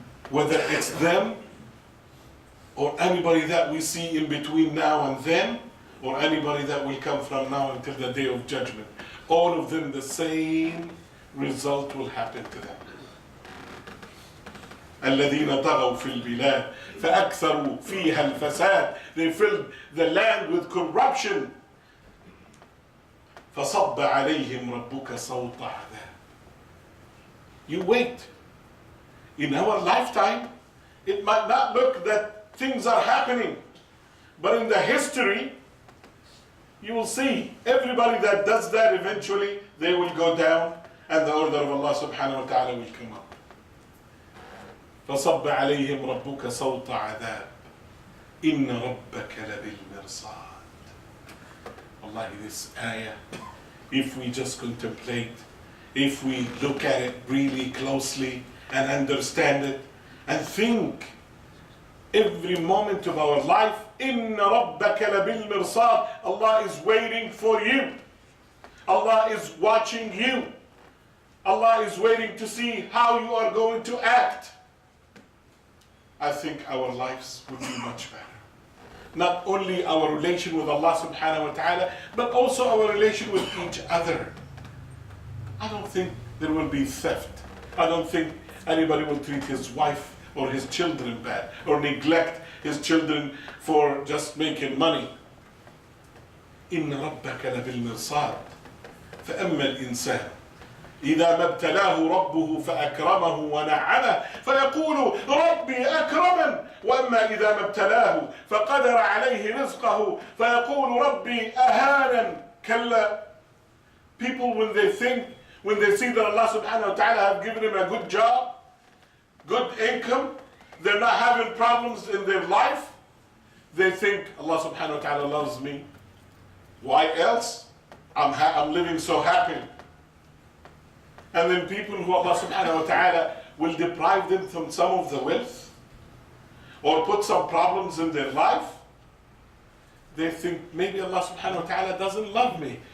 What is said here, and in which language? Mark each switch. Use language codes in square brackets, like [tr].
[en] Whether it's them or anybody that we see in between now and then, or anybody that will come from now until the day of judgment, all of them the same result will happen to them. [ar] الذين طغوا في البلاد فأكثروا فيها الفساد. [en] They filled the land with corruption. [ar] فصب عليهم ربك صوت عذاب. [en] You wait. In our lifetime, it might not look that things are happening, but in the history, you will see everybody that does that eventually, they will go down and the order of Allah subhanahu wa ta'ala will come up. [ar] فصب عليهم ربك صوت عذاب إن ربك لبالمرصاد. [en] Wallahi, this ayah, if we just contemplate, if we look at it really closely and understand it and think every moment of our life, [ar] إن ربك لبالمرصاد. [en] Allah is waiting for you. Allah is watching you. Allah is waiting to see how you are going to act. I think our lives would be much better. Not only our relation with Allah subhanahu wa ta'ala, but also our relation with each other. I don't think there will be theft. I don't think anybody will treat his wife or his children bad, or neglect his children for just making money. [ar] إن ربك لبالمرصاد فأما الإنسان إذا ما ابتلاه ربه فأكرمه ونعمه فيقول ربي أكرمن وأما إذا ما ابتلاه فقدر عليه رزقه فيقول ربي أهانن. كلا. [en] People, when they see that Allah subhanahu wa ta'ala have given him a good job, good income, they're not having problems in their life, they think Allah subhanahu wa ta'ala loves me. Why else? I'm living so happy. And then people who Allah subhanahu wa ta'ala will deprive them from some of the wealth or put some problems in their life, they think maybe Allah subhanahu wa ta'ala doesn't love me.